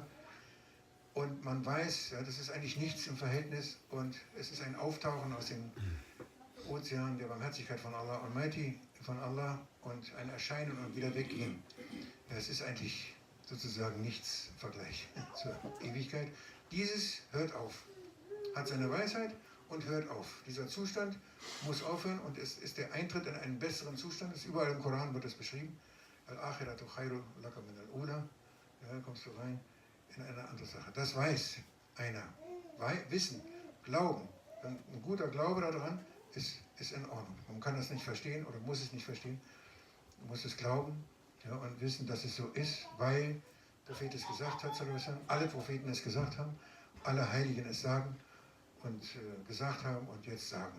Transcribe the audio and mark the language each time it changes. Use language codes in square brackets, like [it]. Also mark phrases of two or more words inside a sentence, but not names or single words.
[de] Und man weiß, ja, das ist eigentlich nichts im Verhältnis, und es ist ein Auftauchen aus dem Ozean der Barmherzigkeit von Allah Almighty, von Allah, und ein Erscheinen und wieder weggehen. Ja, es ist eigentlich sozusagen nichts im Vergleich zur Ewigkeit. Dieses hört auf, hat seine Weisheit und hört auf. Dieser Zustand muss aufhören, und es ist der Eintritt in einen besseren Zustand. Das ist überall im Koran wird das beschrieben. [ar] الآخرة خير لك من الأولى. [de] Ja, kommst du rein in eine andere Sache. Das weiß einer. Wissen, Glauben. Ein guter Glaube daran ist in Ordnung. Man kann das nicht verstehen oder muss es nicht verstehen. Man muss es glauben, ja, und wissen, dass es so ist, weil der Prophet es gesagt hat, alle Propheten es gesagt haben, alle Heiligen es sagen und gesagt haben und jetzt sagen.